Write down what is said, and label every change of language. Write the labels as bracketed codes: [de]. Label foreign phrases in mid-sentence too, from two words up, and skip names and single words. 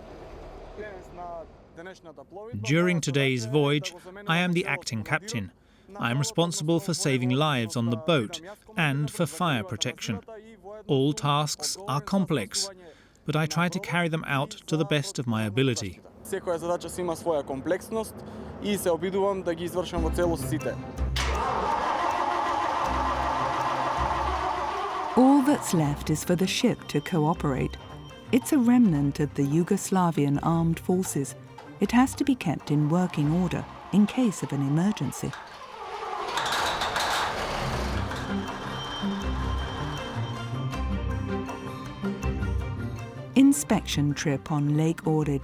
[en] During today's voyage, I am the acting captain. I am responsible for saving lives on the boat and for fire protection. All tasks are complex, but I try to carry them out to the best of my ability. [mk] Секоја задача си има своја комплексност и се обидувам да ги извршам во целост сите. [en] All that's left is for the ship to cooperate. It's a remnant of the Yugoslavian armed forces. It has to be kept in working order in case of an emergency. Inspection trip on Lake Ohrid.